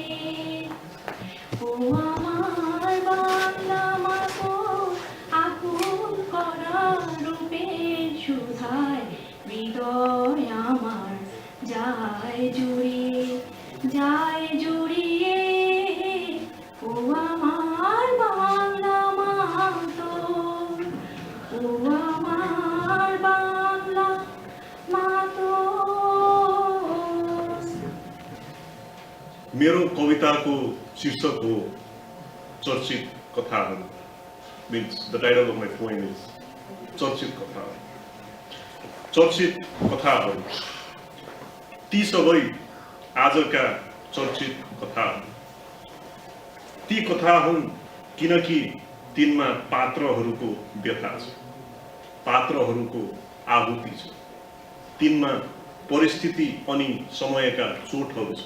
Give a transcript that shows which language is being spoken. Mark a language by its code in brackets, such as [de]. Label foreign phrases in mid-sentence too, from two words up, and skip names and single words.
[bn] ও আমার বাংলা মা গো, আকুল করা রূপের সুধায় হৃদয় আমার যায় জুড়িয়ে, যায় জুড়িয়ে। ও আমার বাংলা মা তোর, ও আমার বাংলা মা তোর। [ne] मेरो कविताको शीर्षक हो चर्चित कथाहरू। [en] Means the title of my poem is चर्चित कथाहरू। [ne] चर्चित कथाहरू ती सबै आजका चर्चित कथाहरू। ती कथा हुन् किनकि तिनमा पात्रहरूको व्यथा छ, पात्रहरूको आहुति छ, तिनमा परिस्थिति अनि समयका चोटहरू छ।